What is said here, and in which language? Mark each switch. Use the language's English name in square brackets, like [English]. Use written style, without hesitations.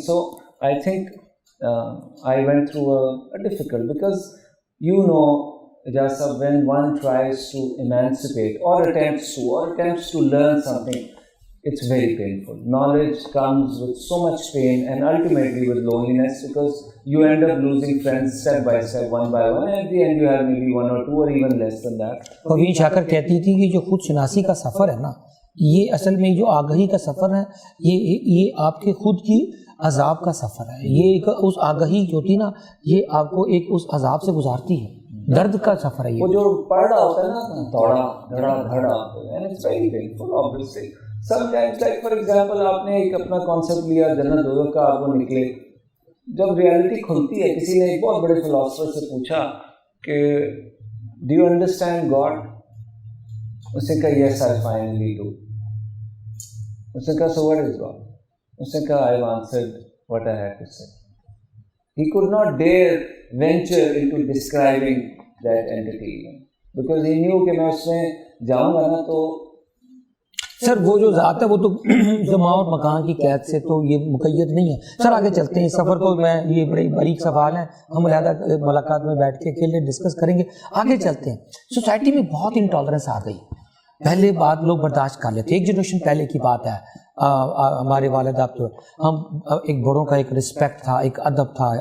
[English] So I think I went through a difficult, because you know, Ijaz sahab, when one tries to emancipate or attempts to learn something, it's very painful. Knowledge comes with so much pain and ultimately with loneliness, because you end up losing friends step by step, one by one, and at the end you have maybe one or two or even less than that. [Urdu] Parveen Shakir کہتی تھی کہ جو خود شناسی کا سفر ہے نا, یہ اصل میں جو آگہی کا سفر ہے, یہ آپ کے خود کی عذاب کا سفر ہے. یہ ایک اس آگہی جو ہوتی نا, یہ آپ کو ایک اس عذاب سے گزارتی ہے, درد کا سفر ہے. وہ جو پڑھ رہا ہوتا ہے نا, دوڑا دھڑا دھڑا, [English] and it's very painful obviously. Sometimes, like for example, [Urdu] آپ نے ایک اپنا کانسیپٹ لیا جنت دوزخ کا, آپ وہ نکلے, جب ریالٹی کھلتی ہے, کسی نے ایک بہت بڑے فلاسفر سے پوچھا کہ [English] do you understand God? [Urdu] اس نے کہا [English] yes, I finally do. اس نے کہا so what is God? [Urdu] اس نے کہا [English] I've answered what I had to say. He could not dare venture into describing that entity, because he knew [Urdu] کہ میں اس میں جاؤں گا نا تو سر وہ جو ذات ہے وہ تو زمان اور مکان کی قید سے تو یہ مقید نہیں ہے. سر آگے چلتے ہیں اس سفر کو, میں یہ بڑے باریک سوال ہیں, ہم علیحدہ ملاقات میں بیٹھ کے اکیلے ڈسکس کریں گے. آگے چلتے ہیں. سوسائٹی میں بہت انٹالرنس آ گئی. پہلے بات لوگ برداشت کر لیتے, ایک جنریشن پہلے کی بات ہے, ہمارے والد آپ تو ہم ایک بڑوں کا ایک رسپیکٹ تھا, ایک ادب تھا.